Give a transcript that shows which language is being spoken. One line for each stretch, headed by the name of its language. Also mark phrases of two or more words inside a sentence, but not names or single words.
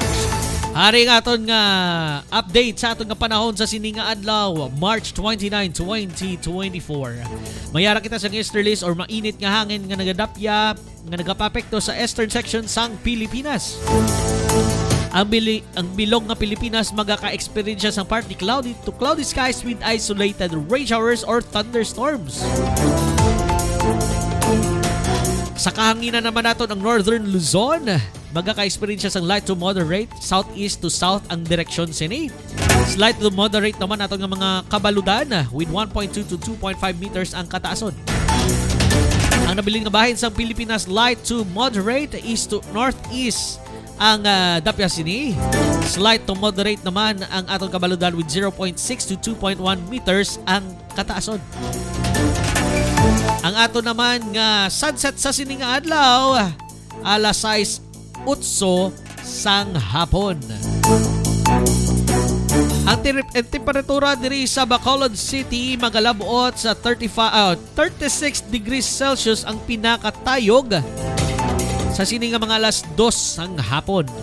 Hiligaynon: Ari nga aton nga update sa aton nga panahon sa sininga adlaw March 29, 2024. Mayara kita sa easterlies or mainit nga hangin nga nagadapya nga nagapapekto sa
English: eastern section
Hiligaynon: sang Pilipinas. Ang bilog nga Pilipinas magaka-experience sang
English: partly cloudy to cloudy skies with isolated rain showers or thunderstorms.
Hiligaynon: Sa kahanginan naman naton ang northern Luzon, magaka-experience sang
English: light to moderate southeast to south
Hiligaynon: ang direksyon sini.
English: Slight to moderate
Hiligaynon: naman naton nga mga kabaludan
English: with 1.2 to 2.5 meters
Hiligaynon: ang kataason. Ang nabiling nga bahin sang Pilipinas
English: light to moderate east to northeast
Hiligaynon: ang dapya sini.
English: Slight to moderate
Hiligaynon: naman ang atong kabaludan
English: with 0.6 to 2.1 meters
Hiligaynon: ang kataason. Ang ato naman nga sunset sa sini nga adlaw alas 6:08 sang hapon. Ang temperatura diri sa Bacolod City magalabot sa 36
English: degrees Celsius
Hiligaynon: ang pinakatayog sa sini nga mga alas 2 sang hapon.